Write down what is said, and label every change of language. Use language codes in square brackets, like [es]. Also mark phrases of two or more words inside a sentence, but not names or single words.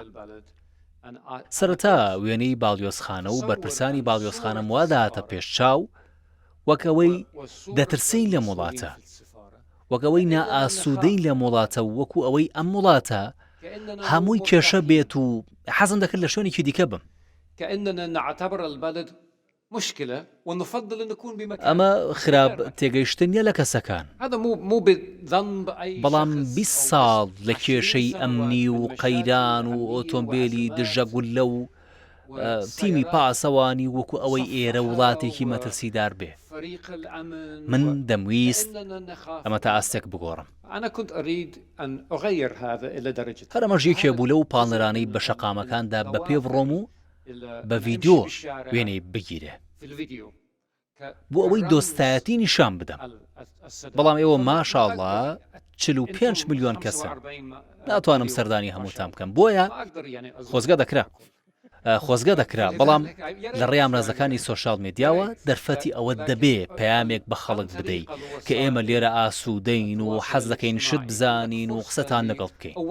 [ckb] سەرەتا وێنەی باڵیۆزخانە و بەرپرسانی باڵیۆزخانە واداتە پێش چاو وەکەوەی دەترسین لە وڵاتە، وەکەوەی نائاسوودەین لە وڵاتە و وەکو ئەوەی ئەم وڵاتە هەمووی کێشە بێت و حەزم دەکرد لە شوێنێکی دیکە بم. [ar] كأننا نعتبر البلد مشكلة ونفضل أن نكون بمكان. [ckb] ئەمە خراپ تێگەیشتن نیە لە کەسەکان. [ar] هذا مو بذنب أي. [ckb] بەڵام 20 ساڵ لە کێشەی ئەمنی و قەیران و ئۆتۆمبیلی دژەگولە و تیمی پاسەوانی وەکو ئەوەی ئێرە وڵاتێکی مەترسیدار بێ. من دەمویست ئەمە تا ئاستێک بگۆڕم. [ar] أنا كنت أريد أن أغير هذا إلى درجة. [ckb] هەر ئەمەش یەکێ بوو لەو پاڵنەرانەی بە شەقامەکاندا بە پێ بڕۆم و بە ڤیدیۆ وێنەی بگیرێ. بۆ ئەوەی دۆستایەتی نیشان بدەم بەڵام ئێوە ماشاءڵڵا 45 ملیۆن کەسە ناتوانم سەردانی هەمووتان بکەم بۆیە خۆزگە دەکرا بەڵام لە ڕێیام ڕێزەکانی [en] social media [ckb] دەرفەتی ئەوە دەبێ پەیامێک بە خەڵک بدەیت کە ئێمە لێرە ئاسوودەین و حەز دەکەین شت بزانین و قسەتان لەگەڵ بکەین